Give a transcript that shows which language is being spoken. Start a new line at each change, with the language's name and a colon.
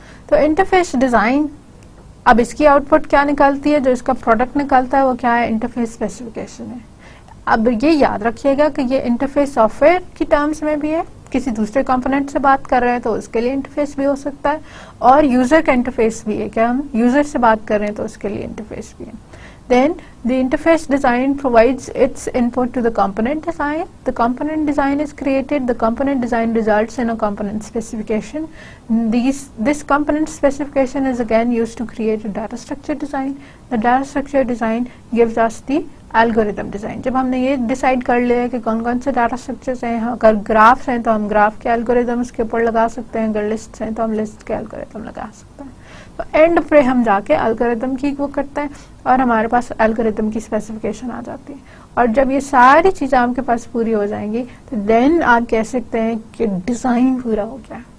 Urdu: تو interface design, اب اس کی آؤٹ پٹ کیا نکلتی ہے, جو اس کا پروڈکٹ نکلتا ہے وہ کیا ہے, انٹرفیس اسپیسیفکیشن ہے. اب یہ یاد رکھیے گا کہ یہ انٹرفیس سافٹ ویئر کی ٹرمز میں بھی ہے, کسی دوسرے کمپوننٹ سے بات کر رہے ہیں تو اس کے لیے انٹرفیس بھی ہو سکتا ہے, اور یوزر کا انٹرفیس بھی ہے, کیا ہم یوزر سے بات کر رہے ہیں تو اس کے لیے انٹرفیس بھی ہے.
English: Then the interface design provides its input to the component design. The component design is created. The component design results in a component specification. This component specification is again used to create a data structure design. The data structure design gives us the algorithm design.
Urdu: جب ہم نے یہ decide کر لیا کہ کون کون سے ڈاٹا اسٹرکچرز ہیں, اگر گرافس ہیں تو ہم گراف کے الگوریدمس کے اوپر لگا سکتے ہیں, اگر لسٹ ہیں تو ہم لسٹ کے الگوریدم لگا سکتے ہیں. تو اینڈ پہ ہم جا کے الگوریدم کی وہ کرتے ہیں, اور ہمارے پاس الگوریدم کی اسپیسیفکیشن آ جاتی ہے. اور جب یہ ساری چیزیں آپ کے پاس پوری ہو جائیں گی تو دین آپ کہہ سکتے ہیں کہ ڈیزائن پورا ہو گیا.